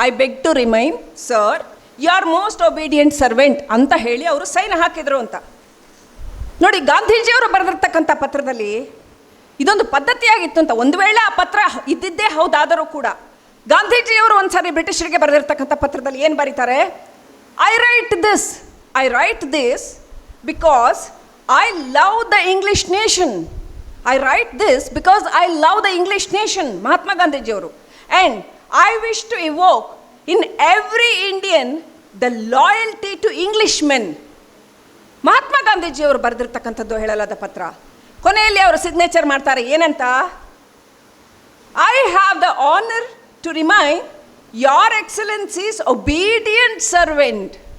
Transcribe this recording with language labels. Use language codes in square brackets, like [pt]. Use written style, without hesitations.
[en] I beg to remain, sir, your most obedient servant [kn] ಅಂತ ಹೇಳಿ ಅವರು ಸೈನ್ ಹಾಕಿದ್ರು ಅಂತ. ನೋಡಿ, ಗಾಂಧೀಜಿಯವರು ಬರೆದಿರ್ತಕ್ಕಂಥ ಪತ್ರದಲ್ಲಿ ಇದೊಂದು ಪದ್ಧತಿಯಾಗಿತ್ತು ಅಂತ. ಒಂದು ವೇಳೆ ಆ ಪತ್ರ ಇದ್ದಿದ್ದೇ ಹೌದಾದರೂ ಕೂಡ ಗಾಂಧೀಜಿಯವರು ಒಂದ್ಸಾರಿ ಬ್ರಿಟಿಷರಿಗೆ ಬರೆದಿರ್ತಕ್ಕಂಥ ಪತ್ರದಲ್ಲಿ ಏನು ಬರೀತಾರೆ? [en] I write this because I love the English nation. I write this because I love the English nation. Mahatma Gandhiji avaru. And I wish to evoke in every Indian the loyalty to Englishmen. [kn] Mahatma Gandhiji ಅವರು ಬರೆದಿರ್ತಕ್ಕಂಥದ್ದು ಹೇಳಲಾದ ಪತ್ರ. ಕೊನೆಯಲ್ಲಿ ಅವರು signature ಮಾಡ್ತಾರೆ ಏನಂತ? [en] I have the honor to remain your excellency's obedient servant.